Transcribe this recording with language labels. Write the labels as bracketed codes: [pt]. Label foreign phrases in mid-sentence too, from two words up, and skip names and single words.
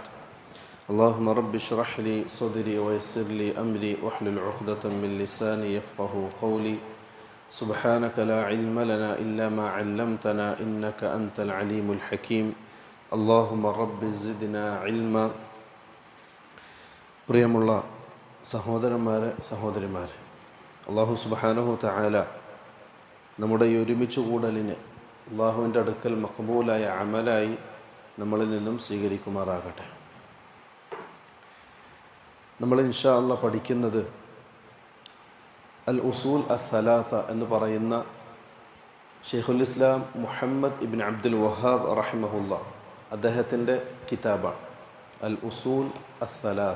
[ar] اللهم رب اشرح لي صدري ويسر لي أمري واحلل عقدة من لساني يفقه قولي. سبحانك لا علم لنا إلا ما علمتنا إنك أنت العليم الحكيم. اللهم رب زدنا علما. [ml] പ്രിയമുള്ള സഹോദരന്മാരെ, സഹോദരിമാരെ, അള്ളാഹു [ar] سبحانه تعالى [ml] നമ്മുടെ ഈ ഒരുമിച്ച് കൂടലിനെ അള്ളാഹുവിൻ്റെ അടുക്കൽ മഖ്ബൂലായ അമലായി നമ്മളിൽ നിന്നും സ്വീകരിക്കുമാറാകട്ടെ. നമ്മൾ [ar] إن شاء الله [ml] പഠിക്കുന്നത് അൽ ഉസൂൽ അസ്സലാസ എന്ന് പറയുന്ന ഷെയ്ഖുൽ ഇസ്ലാം മുഹമ്മദ് ഇബ്ൻ അബ്ദുൽ വഹാബ് റഹിമഹുല്ലാ അദ്ദേഹത്തിൻ്റെ കിതാബാണ് അൽ ഉസൂൽ അസ്സലാസ.